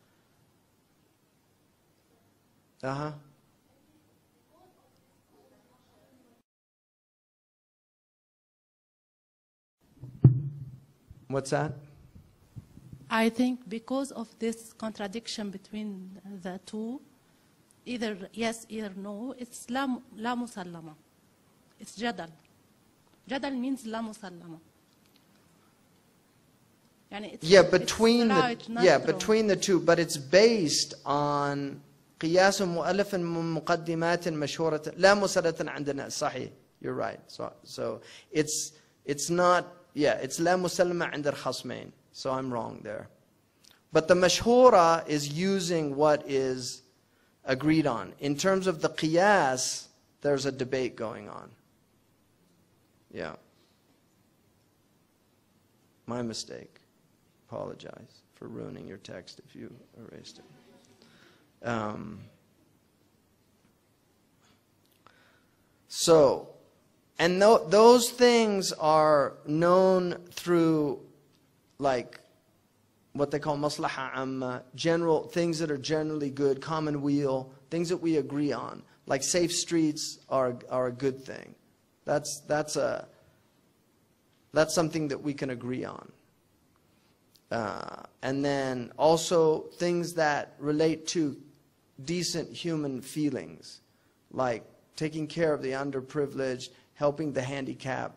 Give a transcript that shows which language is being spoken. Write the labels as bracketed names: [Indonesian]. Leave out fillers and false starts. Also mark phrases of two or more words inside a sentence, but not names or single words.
[English] What's that? I think because of this contradiction between the two, either yes, either no, it's [Arabic] لا مسلمة. [English] It's jadal. Jadal means [Arabic] لا مسلمة. [English] Between the two, but it's based on [Arabic] قياس مؤلف من مقدمات مشهورة لا مسألة عندنا. صحيح, [English] you're right. So it's not, it's [Arabic] لا مسلمة عند الخصمين. [English] So I'm wrong there. But the mashhura is using what is agreed on. In terms of the qiyas, there's a debate going on. Yeah. My mistake. Apologize for ruining your text if you erased it. Those things are known through, like, what they call [Arabic] مصلحة عامة, [English] general things that are generally good, common weal, things that we agree on. Like safe streets are a good thing. That's something that we can agree on. And then also things that relate to decent human feelings, like taking care of the underprivileged, helping the handicapped.